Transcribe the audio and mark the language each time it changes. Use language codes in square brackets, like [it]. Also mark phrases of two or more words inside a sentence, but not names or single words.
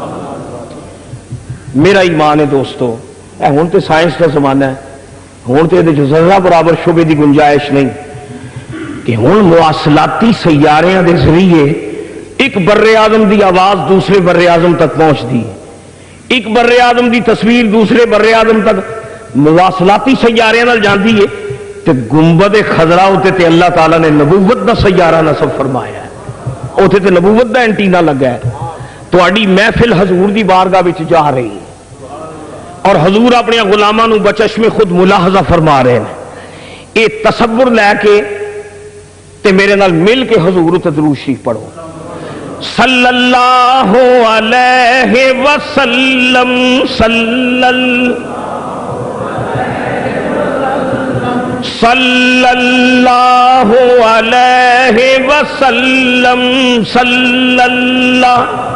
[pa] میرا ایمان ہے دوستو ہوں [ur] تو سائنس کا زمانہ ہے [pa] ہوں تو یہ ذرہ برابر شبے کی گنجائش نہیں کہ ہوں مواصلاتی سیاریاں دے ذریعے ایک بر اعظم دی آواز دوسرے بر اعظم تک پہنچتی ہے ایک بر اعظم دی تصویر دوسرے بر اعظم تک مواصلاتی سیاریاں نال جاندی ہے. تے گنبد خضرا اتنے تے اللہ تعالیٰ نے نبوت دا سیارہ نصب فرمایا ہے اتنے تے نبوت دا اینٹینا لگا ہے. تواڈی محفل حضور دی بارگاہ وچ جا رہی ہے اور حضور اپنے غلاماں نو بچشم خود ملاحظہ فرما رہے ہیں. یہ تصور لے کے تے میرے نال مل کے حضور تے درود شریف پڑھو [ar] صلی اللہ علیہ وسلم صلی اللہ علیہ وسلم صلی اللہ.